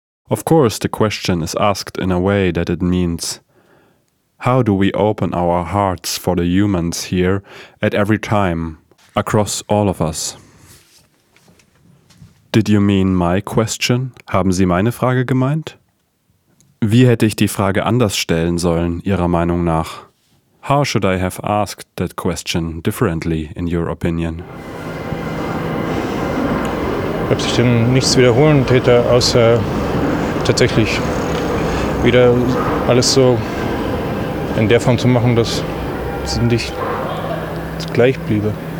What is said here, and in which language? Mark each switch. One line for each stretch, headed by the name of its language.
English: Of course, the question is asked in a way that it means, how do we open our hearts for the humans here at every time, across all of us? Did you mean my question?
German: Haben Sie meine Frage gemeint? Wie hätte ich die Frage anders stellen sollen, Ihrer Meinung nach?
English: How should I have asked that question differently, in your opinion?
German: Ob sich denn nichts wiederholen täte, außer tatsächlich wieder alles so in der Form zu machen, dass es nicht gleich bliebe.